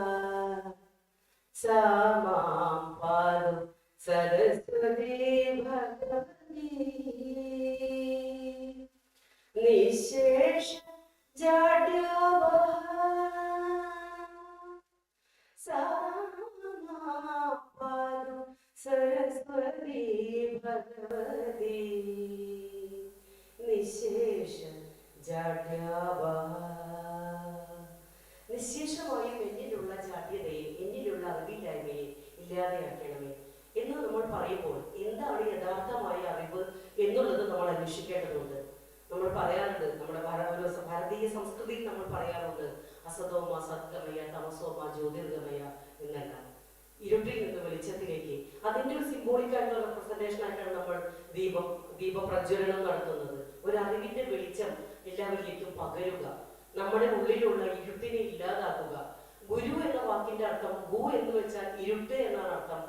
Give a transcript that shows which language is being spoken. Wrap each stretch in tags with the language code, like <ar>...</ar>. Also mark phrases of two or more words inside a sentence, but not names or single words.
<sa>सा मां पातु सरस्वती भगवती निःशेष जाड्यावहा सा मां पातु सरस्वती भगवती निःशेष जाड्यावहा.</sa> <ml>അജ്ഞതയെ, എന്നിലുള്ള അറിവില്ലായ്മയെ ഇല്ലാതെയാക്കണമേ എന്ന് നമ്മൾ പറയുമ്പോൾ എന്താണ് യഥാർത്ഥമായ അറിവ് എന്നുള്ളത് നമ്മൾ അന്വേഷിക്കേണ്ടതുണ്ട്. നമ്മൾ പറയാറുണ്ട്, നമ്മുടെ ഭാരതീയ സംസ്കൃതിയിൽ നമ്മൾ പറയാറുണ്ട്</ml> <sa>അസതോമ സദ്ഗമയ തമസോമ ജ്യോതിർഗമയ</sa> <ml>എന്നെല്ലാം. ഇരുട്ടിൽ നിന്ന് വെളിച്ചത്തിലേക്ക്, അതിൻ്റെ ഒരു സിംബോളിക് ആയിട്ടുള്ള റെപ്രസെന്റേഷൻ ആയിട്ടാണ് നമ്മൾ ദീപപ്രജ്വലനം നടത്തുന്നത്. ഒരു അറിവിന്റെ വെളിച്ചം എല്ലാവരിലേക്കും പകരുക, നമ്മുടെ ഉള്ളിലുള്ള ഇരുട്ടിനെ ഇല്ലാതാക്കുക. ഗുരു എന്ന വാക്കിന്റെ അർത്ഥം ഗു എന്ന് വെച്ചാൽ ഇരുട്ട് എന്നാണ് അർത്ഥം.</ml>